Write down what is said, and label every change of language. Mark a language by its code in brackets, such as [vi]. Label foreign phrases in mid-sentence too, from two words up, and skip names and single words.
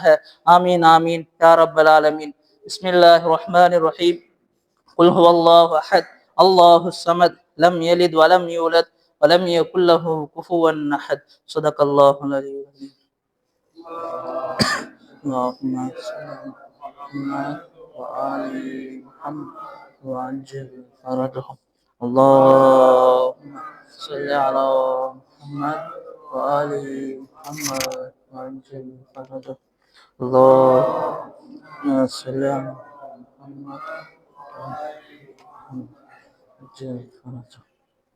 [ar] آمين آمين يا رب العالمين. بسم الله الرحمن الرحيم. قل هو الله أحد الله الصمد لم يلد ولم يولد ولم يكن له كفوا أحد. صدق الله العلي العظيم. اللهم صل على وآل محمد وعجل فرجهم. اللهم صل على محمد وآل محمد وعجل فرجهم. اللهم صل على محمد وعجل فرجهم.